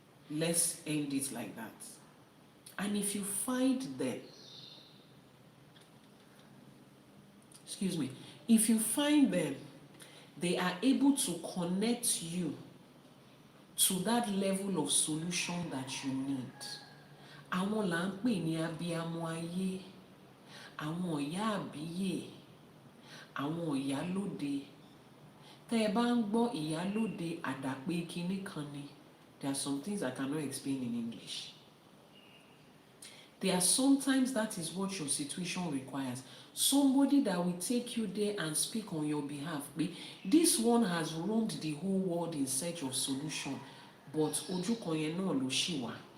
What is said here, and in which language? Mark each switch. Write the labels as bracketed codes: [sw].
[en] Let's end it like that. And if you find them, if you find them, they are able to connect you to that level of solution that you need. [yo] Àwọn là ń pè ní abiyamọ ayé, àwọn ìyá àbíyè, àwọn ìyálóde. Tẹ́ ẹ bá ń gbọ́ ìyálóde àdàpé kinní kan ni. [en] There are some things I cannot explain in English. There are sometimes that is what your situation requires. Somebody that will take you there and speak on your behalf. This one has roamed the whole world in search of solution, but [yo] ojú kan yẹn náà ló ṣì wà.